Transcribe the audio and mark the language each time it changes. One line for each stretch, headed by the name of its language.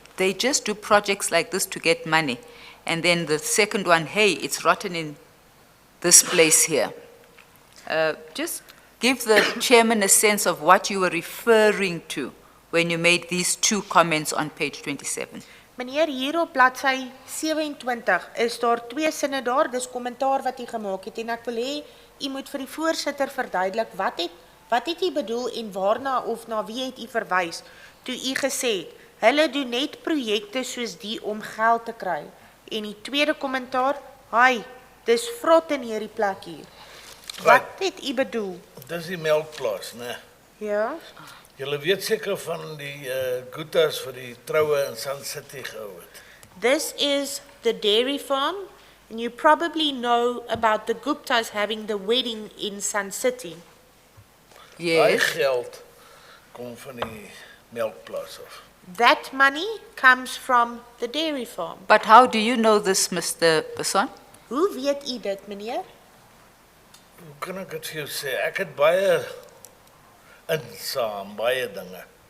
English: They just do projects like this to get money. And then the second one, hey, it's rotten in this place here. Just give the chairman a sense of what you were referring to when you made these two comments on page 27.
Afrikaans: Meneer, hier op bladsy 27 is daar twee sinne daar, dis kommentaar wat u gemaak het, en ek wil hê u moet vir die voorsitter verduidelik wat het u bedoel en waarna of na wie het u verwys toe u gesê het, hulle doen net projekte soos die om geld te kry. En die tweede kommentaar, hi, dis vrot in hierdie plek hier. Wat het u bedoel? Dis die melkplaas, né? Ja? Julle weet seker van die goetas vir die troue in Sun City gehou het.
English: This is the dairy farm, and you probably know about the Guptas having the wedding in Sun City.
Afrikaans: Daai
English: Yes.
Afrikaans: geld kom van die melkplaas af.
English: That money comes from the dairy farm. But how do you know this, Mr. Besson?
Afrikaans: Hoe weet u dit, meneer? Hoe kan ek dit vir jou sê? Ek het baie insaam, baie dinge.